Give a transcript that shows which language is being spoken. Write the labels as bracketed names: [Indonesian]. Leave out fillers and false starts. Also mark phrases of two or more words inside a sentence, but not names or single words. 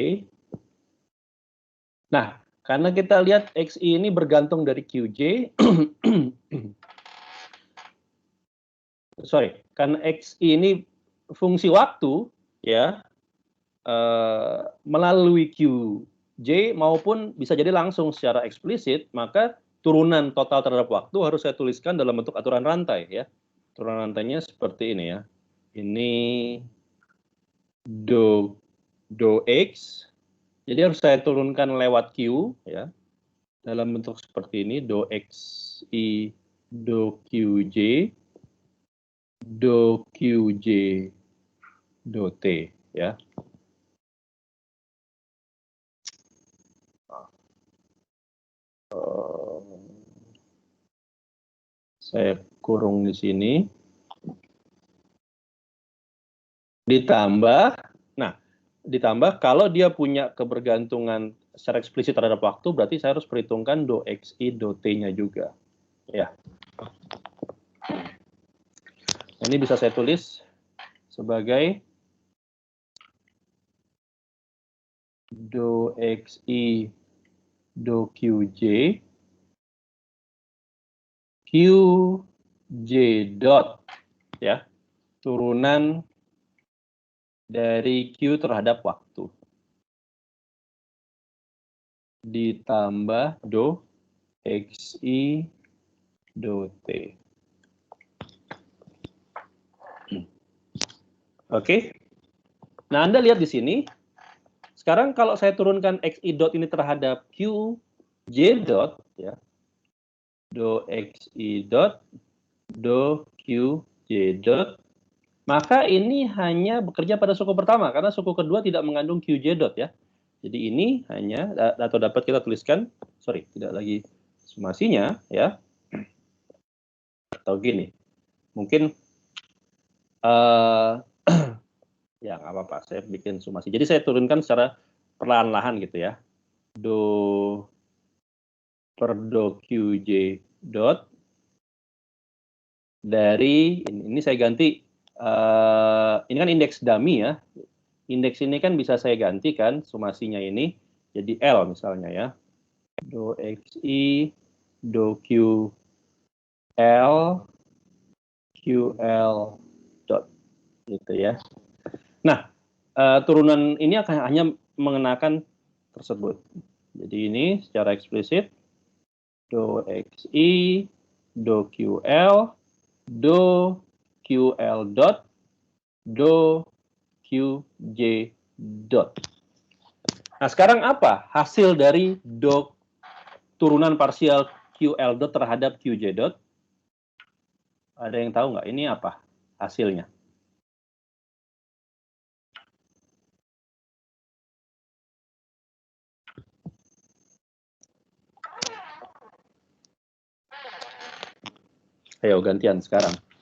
[Indonesian] Nah, karena kita lihat Xi ini bergantung dari Qj, karena Xi ini fungsi waktu, ya, melalui Qj maupun bisa jadi langsung secara eksplisit, maka turunan total terhadap waktu harus saya tuliskan dalam bentuk aturan rantai, ya. Aturan rantainya seperti ini ya. Ini do X, jadi harus saya turunkan lewat Q, ya, dalam bentuk seperti ini, do Xi, do Qj, do T, ya. Saya kurung di sini. Ditambah, nah, ditambah kalau dia punya kebergantungan secara eksplisit terhadap waktu, berarti saya harus perhitungkan do XI, do T-nya juga. Ya. Ini bisa saya tulis sebagai do XI, do QJ, QJ dot, ya, turunan dari Q terhadap waktu. Ditambah do XI, do T. Oke. Nah, Anda lihat di sini. Sekarang kalau saya turunkan XI dot ini terhadap QJ dot, ya, do XI dot, do QJ dot, maka ini hanya bekerja pada suku pertama, karena suku kedua tidak mengandung QJ dot, ya. Jadi ini hanya, atau dapat kita tuliskan, sorry, tidak lagi sumasinya, ya. Atau gini, mungkin, ya nggak apa-apa, saya bikin sumasi. Jadi saya turunkan secara perlahan-lahan gitu ya. Do per do QJ dot dari ini saya ganti, ini kan indeks dummy ya. Indeks ini kan bisa saya gantikan sumasinya ini jadi L misalnya ya. Do XI, do QL, QL dot gitu ya. Nah, turunan ini akan hanya mengenakan tersebut. Jadi ini secara eksplisit do XI, do QL, do QL dot, do QJ dot. Nah, sekarang apa hasil dari do turunan parsial QL dot terhadap QJ dot? Ada yang tahu nggak? Ini apa hasilnya? Ayo gantian sekarang.